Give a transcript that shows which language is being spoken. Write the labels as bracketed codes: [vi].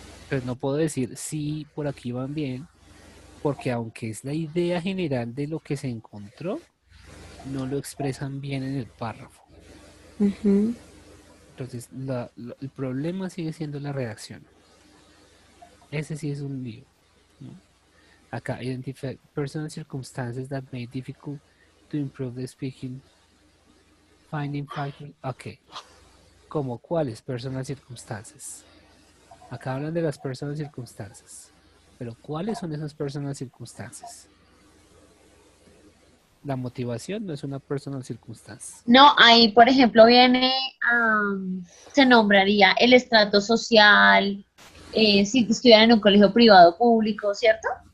[es] Entonces no puedo decir sí, por aquí van bien, porque aunque es la idea general de lo que se encontró, no lo expresan bien en el párrafo. ujú. Entonces, el problema sigue siendo la redacción. Ese sí es un lío, ¿no? Acá, [en] identify personal circumstances that made difficult to improve the speaking, finding factors. [es] Ok, ¿como cuáles [en] personal circumstances? [es] Acá hablan de las [en] personal circumstances, [es] pero ¿cuáles son esas personal circumstances? La motivación no es una [en] personal circumstance. [es] No, ahí, por ejemplo, viene, se nombraría el estrato social, si estuvieran en un colegio privado o público, ¿cierto?